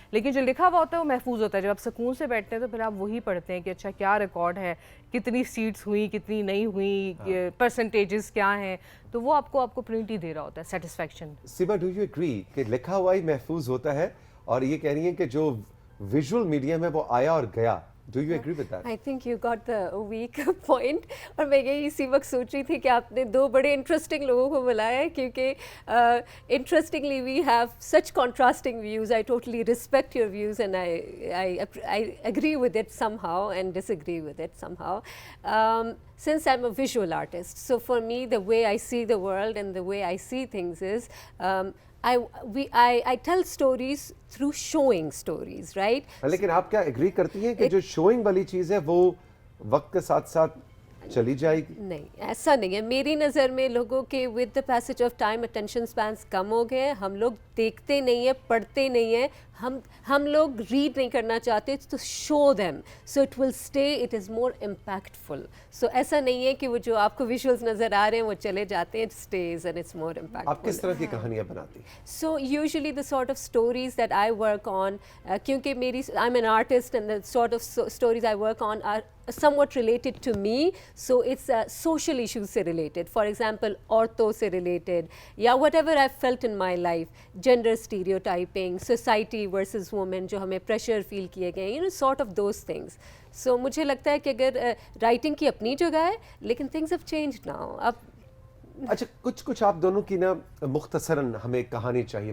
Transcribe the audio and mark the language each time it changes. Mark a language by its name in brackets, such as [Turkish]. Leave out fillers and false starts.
[Urdu] لیکن جو لکھا ہوا ہوتا ہے وہ محفوظ ہوتا ہے. جب آپ سکون سے بیٹھتے ہیں تو پھر آپ وہی پڑھتے ہیں کہ اچھا کیا ریکارڈ ہے، کتنی سیٹس ہوئیں، کتنی نہیں ہوئیں، پرسنٹیجز کیا ہیں. تو وہ آپ کو پرنٹ ہی دے رہا ہوتا ہے satisfaction. Seema, [English] do you agree [Urdu] کہ لکھا ہوا ہی محفوظ ہوتا ہے اور یہ کہہ رہی ہیں کہ جو ویژول میڈیم ہے وہ آیا اور گیا؟ [English] Do you agree with that? I think you got the weak point. [Urdu] اور میں یہی اسی وقت سوچ رہی تھی کہ آپ نے دو بڑے انٹرسٹنگ لوگوں کو بلایا ہے، کیونکہ [English] interestingly we have such contrasting views. I totally respect your views and I agree with it somehow and disagree with it somehow. Since I'm a visual artist, so for me the way I see the world and the way I see things is I tell stories through showing stories, right? [Urdu] لیکن آپ کیا agri کرتی ہیں کہ جو شوئنگ والی چیز ہے وہ وقت کے ساتھ ساتھ چلی جائے گی؟ نہیں، ایسا نہیں ہے. میری نظر میں لوگوں کے [English] with the passage of time [Urdu] attention اسپینس کم ہو گئے ہیں. ہم لوگ دیکھتے نہیں ہیں، پڑھتے نہیں ہیں. ہم لوگ ریڈ نہیں کرنا چاہتے تو [English] Show them so it will stay, it is more impactful. [Urdu] سو ایسا نہیں ہے کہ وہ جو آپ کو ویژولز نظر آ رہے ہیں وہ چلے جاتے ہیں. [English] It stays and it's more impactful. [Urdu] آپ کس طرح کی کہانیاں بناتی ہیں؟ [English] So usually the sort of stories that I work on, کیونکہ I'm an artist and the sort of stories I work on are somewhat related to me, so it's social issues سے related. For example, [Urdu] عورتوں سے [English] related یا whatever I've felt in my life, gender stereotyping, society versus women [Urdu] جو ہمیں [English] pressure feel [Urdu] کیے گئے ہیں, [English] sort of those things. [Urdu] So مجھے لگتا ہے کہ اگر writing کی اپنی جگہ ہے لیکن [English] things have changed now. [Urdu] اب اچھا کچھ آپ دونوں کی نا مختصراً ہمیں کہانی چاہیے.